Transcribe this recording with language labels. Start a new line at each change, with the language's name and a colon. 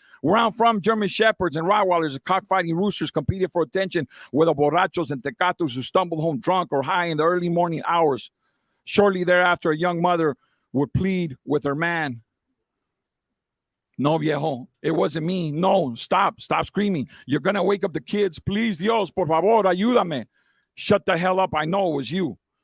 English: Where I'm from, German shepherds and Rottweilers and cockfighting roosters competed for attention with the borrachos and tecatos who stumbled home drunk or high in the early morning hours. Shortly thereafter, a young mother would plead with her man. No, viejo, it wasn't me. No, stop screaming. You're going to wake up the kids. Please,
Spanish: Dios, por favor, ayúdame.
English: Shut the hell up. I know it was you.